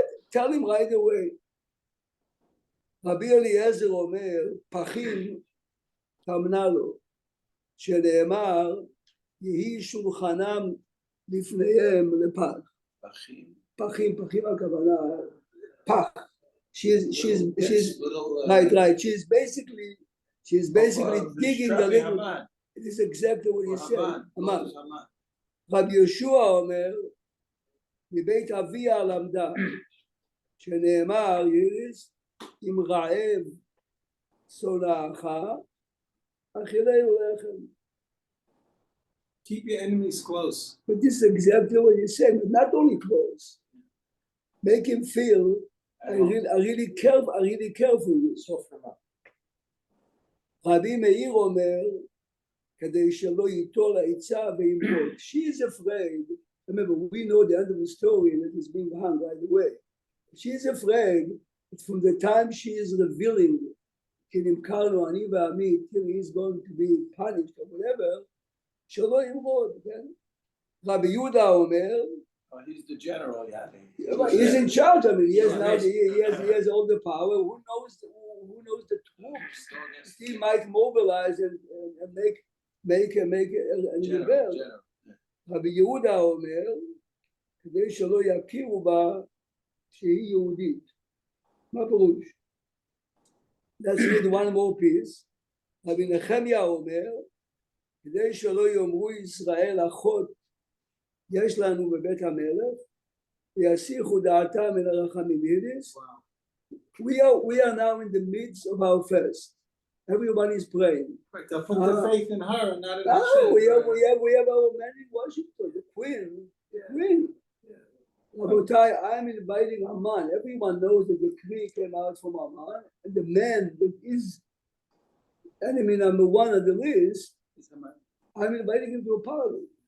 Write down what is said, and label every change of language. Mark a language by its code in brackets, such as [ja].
[en] Tell him right away. [he] Rabbi Eliezer Omer, Pachim tamna lo, שנאמר, יהי שולחנם לפניהם לפח. פחים הכוונה, פח. [en] She's right. She's basically digging the little. It is exactly what he said. Haman. [he] Rabbi Yeshua Omer, מבית אביה למדה, שנאמר, יריס, אם רעב שונאך, אכילהו לחם. [en] Keep your enemies close. But this is exactly what he said. But not only close, make him feel. I really care for you. [he] רבי מאיר אומר, כדי שלא ייטול העצה וימרוד. [en] She is afraid. Remember, we know the end of the story that is being hung right away. She is afraid that from the time she is revealing [he] כנמכרנו אני ועמי, [en] till he is going to be punished or whatever, [he] שלא ימרוד. רבי יהודה אומר, [en] he's the general, yeah. He's in charge. I mean, he has all the power. Who knows the troops? He might mobilize and make an rebel. [he] Rabbi Yehuda אומר, כדי שלא יכירו בה שהיא יהודית. מה פירוש? [en] Let's read one more piece. [he] רבי נחמיה אומר, כדי שלא יאמרו ישראל אחות יש לנו בבית המלך, ויסיחו דעתם מן הרחמים. [en] We are now in the midst of our fast. Everybody is praying. Right, they'll put their faith in her and not in we have our man in Washington, the Queen. Rabotai, I'm inviting Haman. Everyone knows that the decree came out from Haman, and the man that is enemy number one on the list, I'm inviting him to a party.